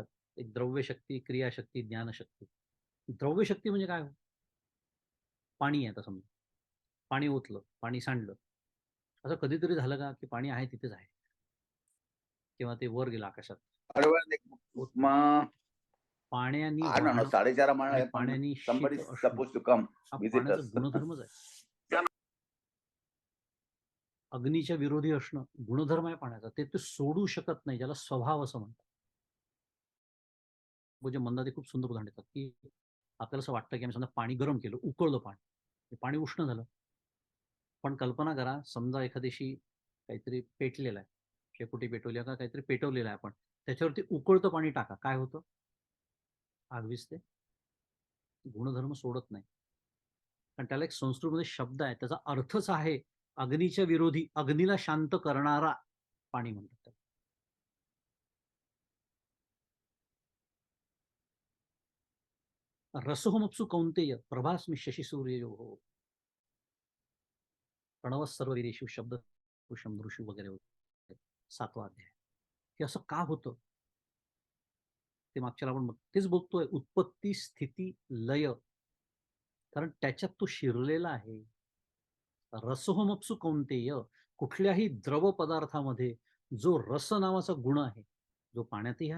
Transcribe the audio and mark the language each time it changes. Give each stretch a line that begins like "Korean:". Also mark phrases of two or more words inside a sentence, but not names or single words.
Marathi: एक द्रव्य शक्ती, क्रियाशक्ती, ज्ञानशक्ती. द्रव्य शक्ती म्हणजे काय? पाणी आहे आता समजा. पाणी ओतलं, पाणी सांडलं. असं कधीतरी झालं का, की पाणी आहे तिथेच आहे? किंवा ते वर गेलं आकाशात. होत नाही. पाण्याने
English: I don't know,
Marathi: वाहणं 4:30 आणि म्हणलं, पण पाण्याने
English: somebody
Marathi: शीत
English: is
Marathi: असणं,
English: supposed to come,
Marathi: हा
English: visit
Marathi: पाण्याचा
English: us.
Marathi: गुणधर्मच आहे. अग्नीच्या विरोधी असणं गुणधर्म आहे पाण्याचा. ते तो सोडू शकत नाही, ज्याला स्वभाव असं म्हणतात. म्हणजे मंदाते खूप सुंदर उदाहरण देतात, की आपल्याला असं वाटतं, की आम्ही समजा पाणी गरम केलं, उकळलं पाणी. ते पाणी उष्ण झालं. पण कल्पना करा, समजा एखाद्याशी काहीतरी पेटलेलं आहे. शेकोटी पेटवली का काहीतरी पेटवलेलं आहे आपण. त्याच्यावरती उकळतं पाणी टाका. काय होतं? आग विझते. गुणधर्म सोडत नाही. कारण त्याला एक संस्कृतमध्ये शब्द आहे, त्याचा अर्थच आहे अग्नीच्या विरोधी, अग्नीला शांत करणारा पाणी म्हणतात त्याला.
Sanskrit: रसोमप्सु कौंतेय प्रभास्मि शशी सूर्ययोः. प्रणव सर्व वीरेषु शब्द पुरुषम ऋषू वगैरे वगैरे.
Marathi: 7वा अध्याय. हे असं का होतं? ते मागच्याला आपण तेच बघतोय, उत्पत्ती, स्थिती, लय. कारण त्याच्यात तो शिरलेला आहे.
Sanskrit: रसोमप्सु कौंतेय,
Marathi: कुठल्याही द्रव पदार्थामध्ये जो रस नावाचा गुण आहे, जो पाण्यातही आहे अर्थातच.